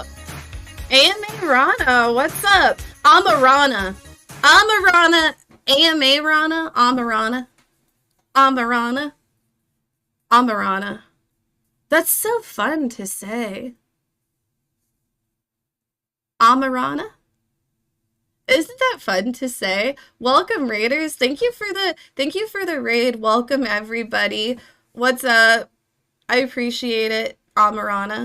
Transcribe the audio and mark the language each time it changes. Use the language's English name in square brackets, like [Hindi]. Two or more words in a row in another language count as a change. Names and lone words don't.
[English] AMA Rana, what's up? Amarana. Amarana. AMA Rana. Amarana. Amarana. Amarana. That's so fun to say. Amarana? Isn't that fun to say? Welcome, Raiders. Thank you for the raid. Welcome, everybody. What's up? I appreciate it. Amarana.